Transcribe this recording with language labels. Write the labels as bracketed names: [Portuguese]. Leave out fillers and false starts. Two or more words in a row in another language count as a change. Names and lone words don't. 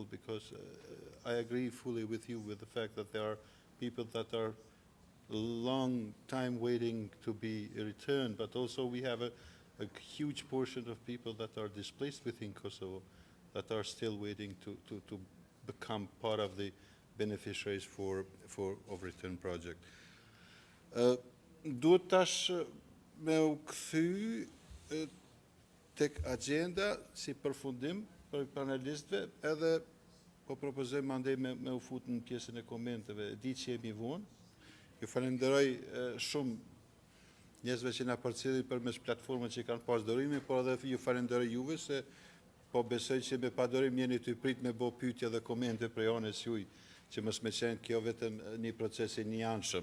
[English] because I agree fully with you with the fact that there are people that are long time waiting to be returned, but also we have a huge portion of people that are displaced within Kosovo that are still waiting to become part of the beneficiaries of return project. [Albanian] Duhet tash me u kthy tek agenda si përfundim për panelistëve, edhe po propozoj mandej me u fut në pjesën e komenteve. Di që jemi vonë. Ju falenderoj shumë njerëzve që na përcjellin përmes platformave që kanë pas dorime, por edhe ju falenderoj juve se po besoj që me padorim jeni të prit me bë pyetje dhe komente prej anës juaj, që mos më qenë kjo vetëm një proces i njëanshëm.